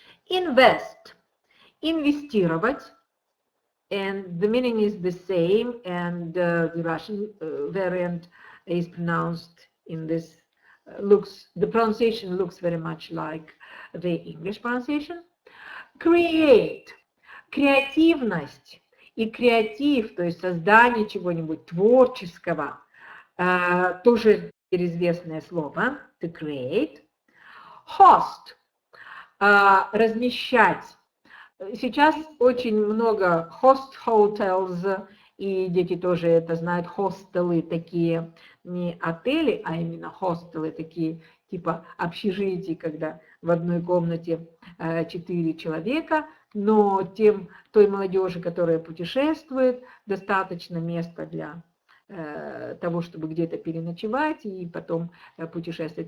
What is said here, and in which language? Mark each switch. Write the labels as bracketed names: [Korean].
[English] Invest, инвестировать, and the meaning is the same, and the Russian variant is pronounced in this, the pronunciation looks very much like the English pronunciation. [Russian] Create, креативность, и креатив, то есть создание чего-нибудь творческого, тоже известное слово, [English] to create. [Russian] Host, размещать. Сейчас очень много [English] host hotels, [Russian] и дети тоже это знают, хостелы такие, не отели, а именно хостелы такие, типа общежитий, когда в одной комнате 4 человека, но той молодежи, которая путешествует, достаточно места для того, чтобы где-то переночевать и потом путешествовать.